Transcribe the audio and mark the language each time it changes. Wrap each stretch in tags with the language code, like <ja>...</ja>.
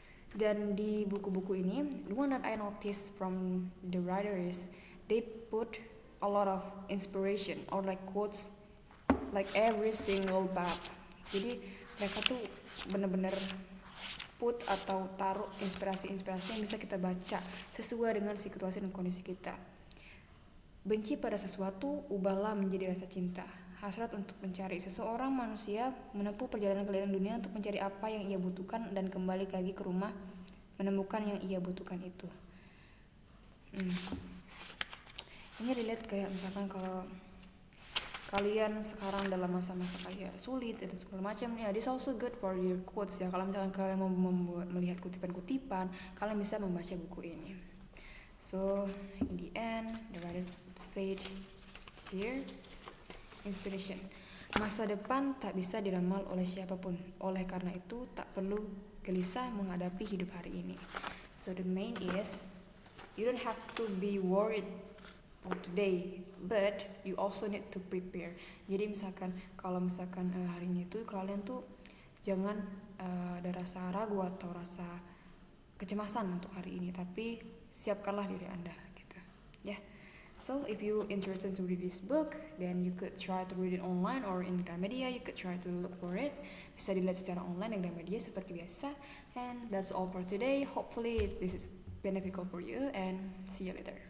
<id>Dan di buku-buku ini,</id> <en>the one that I noticed from the writer is they put a lot of inspiration or like quotes like every single bab.</en> <id>Jadi mereka tuh bener-bener put atau taruh inspirasi-inspirasi yang bisa kita baca sesuai dengan situasi dan kondisi kita. Benci pada sesuatu, ubahlah menjadi rasa cinta. Hasrat untuk mencari. Seseorang manusia menempuh perjalanan keliling dunia untuk mencari apa yang ia butuhkan dan kembali lagi ke rumah menemukan yang ia butuhkan itu. Ini relate kayak misalkan kalau kalian sekarang dalam masa-masa kayak sulit dan segala macam ya,</id> <en>this also good for your quotes</en> <id>ya. Kalau misalkan kalian mau melihat kutipan-kutipan, kalian bisa membaca buku ini.</id> <en>So in the end, the writer said here, inspiration.</en> <id>Masa depan tak bisa diramal oleh siapapun. Oleh karena itu tak perlu gelisah menghadapi hidup hari ini.</id> <en>So the main is, you don't have to be worried for today, but you also need to prepare.</en> <id>Jadi misalkan kalau hari ini tuh kalian tuh jangan ada rasa ragu atau rasa kecemasan untuk hari ini, tapi siapkanlah diri Anda gitu. Ya.</id> <en>So if you interested to read this book, then you could try to read it online or in Gramedia. You could try to look for it.</en> <id>Bisa dilihat secara online di Gramedia seperti biasa.</id> <en>And that's all for today. Hopefully this is beneficial for you and see you later.</en>